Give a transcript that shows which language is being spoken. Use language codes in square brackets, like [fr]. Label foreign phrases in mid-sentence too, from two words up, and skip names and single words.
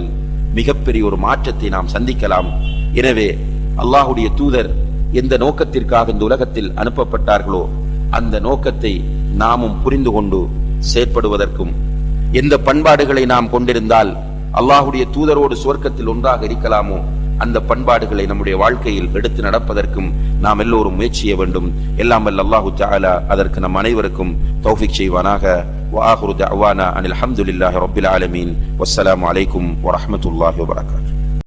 [ta] மிகப்பெரிய ஒரு மாற்றத்தை நாம் சந்திக்கலாம். எனவே அல்லாஹ்வுடைய தூதர் எந்த நோக்கத்திற்காக இந்த உலகத்தில் அனுப்பப்பட்டார்களோ அந்த நோக்கத்தை நாமும் புரிந்து கொண்டு செயற்படுவதற்கும், எந்த பண்பாடுகளை நாம் கொண்டிருந்தால் அல்லாஹ்வுடைய தூதரோடு சுவர்க்கத்தில் ஒன்றாக இருக்கலாமோ அந்த பண்பாடுகளை நம்முடைய வாழ்க்கையில் எடுத்து நடப்பதற்கும் நாம் எல்லோரும் முயற்சி செய்ய வேண்டும். எல்லாம் வல்ல [ar] الله تعالى [ta] அதற்கு நம் அனைவருக்கும் தௌஃபீக் செய்வானாக. [ar] وآخر دعوانا أن الحمد لله رب العالمين والسلام عليكم ورحمة الله وبركاته.